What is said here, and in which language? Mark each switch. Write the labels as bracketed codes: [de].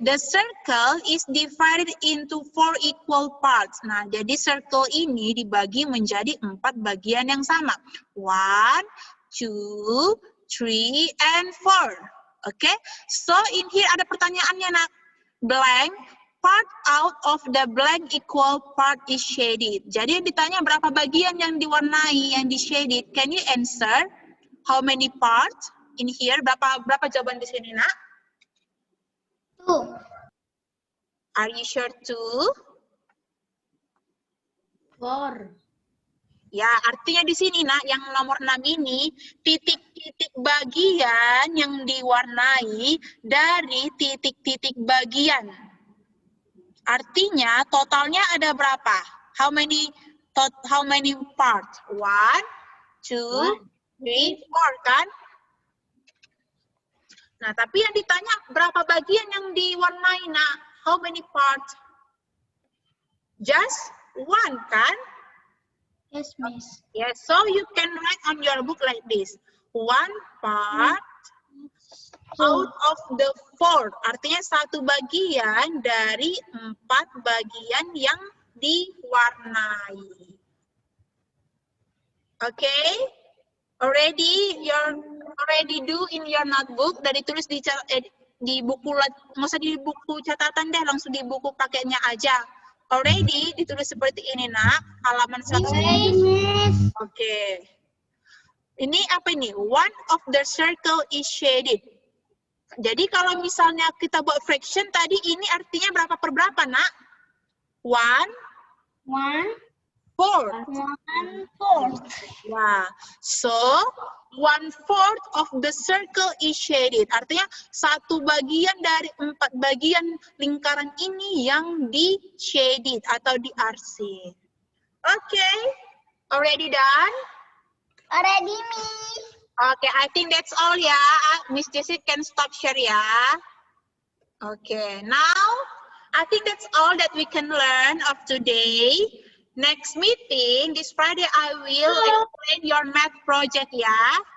[en] The circle is divided into 4 equal parts. [id] Nah, jadi circle ini dibagi menjadi 4 bagian yang sama. [en] 1, 2, 3, and 4. Okay? So in here [id] ada pertanyaannya, nak. [en] Blank. Part out of the blank equal part is shaded. [id] Jadi ditanya berapa bagian yang diwarnai, yang di shaded. [en] Can you answer? How many parts in here? [id] Berapa jawaban di sini, nak? 2. [en] Are you sure 2? 4. [id] Ya, artinya di sini, nak, yang nomor 6 ini, titik-titik bagian yang diwarnai dari titik-titik bagian. Artinya totalnya ada berapa? [en] How many parts? [id] 1, 2, 3, 4 kan? Nah, tapi yang ditanya berapa bagian yang diwarnai, nak? [en] How many parts? Just 1 kan? Yes, Miss. Yes, so you can write on your book like this. 1 part out of the 4. [id] Artinya 1 bagian dari 4 bagian yang diwarnai. [en] Okay? Already do in your notebook. [id] Udah ditulis di buku, nggak usah di buku catatan deh, langsung di buku pakainya aja. Already ditulis seperti ini, nak. Halaman 100. [en] Oke. [id] Ini apa ini? [en] One of the circle is shaded. [id] Jadi kalau misalnya kita buat fraction tadi, ini artinya berapa per berapa, nak? 1/4. 1/4. [en] Wah, so 1/4 of the circle is shaded. [id] Artinya 1 bagian dari 4 bagian lingkaran ini yang di shaded atau di arsin. [en] Okay, already done? Already, Miss. Okay, I think that's all ya. Miss Jessie can stop share ya. Okay, now I think that's all that we can learn of today. Next meeting, this Friday, I will explain your math project, yeah?